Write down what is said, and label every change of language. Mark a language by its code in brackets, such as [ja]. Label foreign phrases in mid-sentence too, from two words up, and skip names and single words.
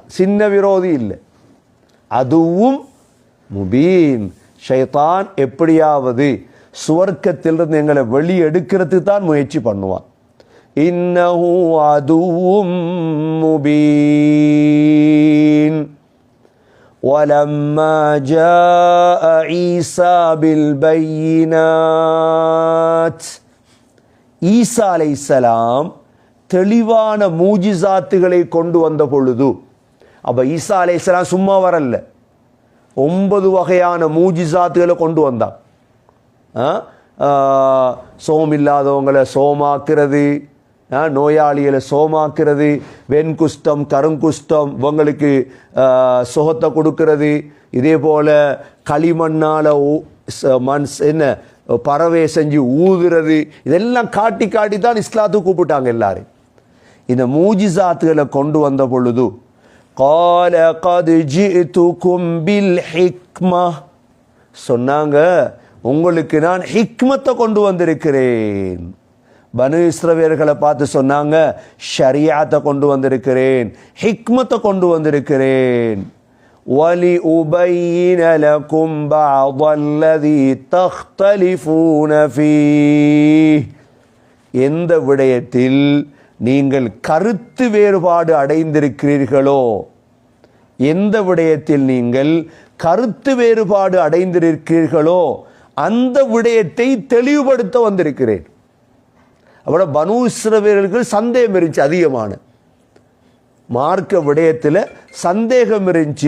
[ta] சின்ன விரோதி இல்லை, அதுவும் முபீன். ஷைத்தான் எப்படியாவது சுவர்க்கத்திலிருந்து எங்களை வெளியெடுக்கிறதுக்கு தான் முயற்சி பண்ணுவான். இன்னஹு அதுவும் முபீன். [ar] وَلَمَّا جَاءَ عِيسَى بِالْبَيِّنَاتِ. [ta] ஈசா அலைஹிஸ்ஸலாம் தெளிவான மூஜிசாத்துகளை கொண்டு வந்த பொழுது, அப்ப ஈசா அலைஹிஸ்ஸலாம் சும்மா வரல, 9 வகையான மூஜிசாத்துகளை கொண்டு வந்தான். சோம் இல்லாதவங்களை சோமாக்குறது, நோயாளிகளை சோமாக்குறது, வெண்குஷ்டம் கருங்குஷ்டம் இவங்களுக்கு சுகத்தை கொடுக்கிறது. இதே போல களிமண்ணால் என்ன பறவை செஞ்சு ஊதுறது, இதெல்லாம் காட்டி காட்டி தான் இஸ்லாத்துக்கு கூப்பிட்டாங்க எல்லாரும். இந்த மூஜிசாத்துகளை கொண்டு வந்த பொழுது [ar] قال قد جئتكم بالحكمة, [ta] சொன்னாங்க உங்களுக்கு நான் ஹிக்மத்தை கொண்டு வந்திருக்கிறேன். பனு இஸ்ரவேலர்களை பார்த்து சொன்னாங்க, ஷரியாத்தை கொண்டு வந்திருக்கிறேன், ஹிக்மத்தை கொண்டு வந்திருக்கிறேன். [ar] وَلِأُبَيِّنَ لَكُمْ بَعْضَ الَّذِي تَخْتَلِفُونَ فِيهِ. [ta] எந்த விடயத்தில் நீங்கள் கருத்து வேறுபாடு அடைந்திருக்கிறீர்களோ, எந்த விடயத்தில் நீங்கள் கருத்து வேறுபாடு அடைந்திருக்கிறீர்களோ அந்த விடயத்தை தெளிவுபடுத்த வந்திருக்கிறேன். அவட பனு இஸ்ரவேலர்களுக்கு சந்தேகம் இருந்துச்சு, அதிகமான மார்க்க விடயத்தில் சந்தேகம் இருந்துச்சு.